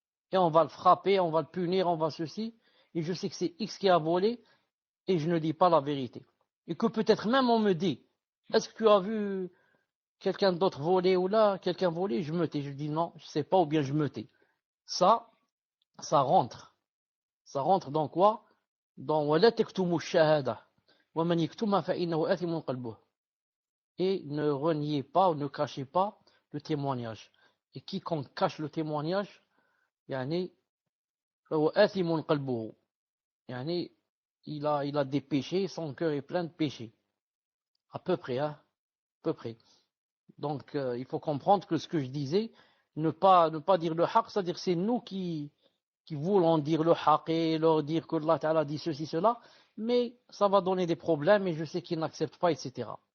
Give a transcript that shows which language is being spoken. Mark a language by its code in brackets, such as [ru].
[fr] Et on va le frapper, on va le punir, on va ceci. Et je sais que c'est X qui a volé et je ne dis pas la vérité. Et que peut-être même on me dit, est-ce que tu as vu quelqu'un d'autre volait ou là, quelqu'un volait, je me tais. Je dis non, je sais pas ou bien je me tais. Ça rentre. Ça rentre dans quoi? Dans [ar] ولا تكتموا الشهادة ومن يكتمها فإنه آثم قلبه. [fr] Et ne reniez pas ou ne cachez pas le témoignage. Et quiconque cache le témoignage, [ar] يعني فهو آثم قلبه. [fr] يعني il a des péchés, son cœur est plein de péchés. À peu près, hein, à peu près. Donc, il faut comprendre que ce que je disais, ne pas dire le haq, c'est-à-dire c'est nous qui voulons dire le haq et leur dire que Allah Ta'ala dit ceci, cela, mais ça va donner des problèmes et je sais qu'ils n'acceptent pas, etc.